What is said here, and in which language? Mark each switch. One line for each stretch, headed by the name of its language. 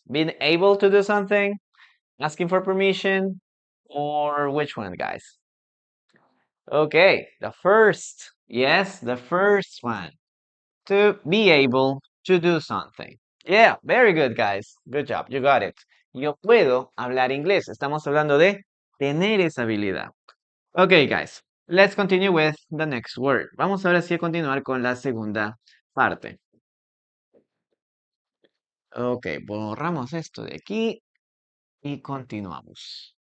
English: Being able to do something, asking for permission, or which one, guys? Okay, the first. Yes, the first one. To be able to do something. Yeah, very good, guys. Good job, you got it.
Spanish: Yo puedo hablar inglés. Estamos hablando de tener esa habilidad.
English: Okay, guys, let's continue with the next word.
Spanish: Vamos ahora sí a continuar con la segunda parte. Ok, borramos esto de aquí y continuamos.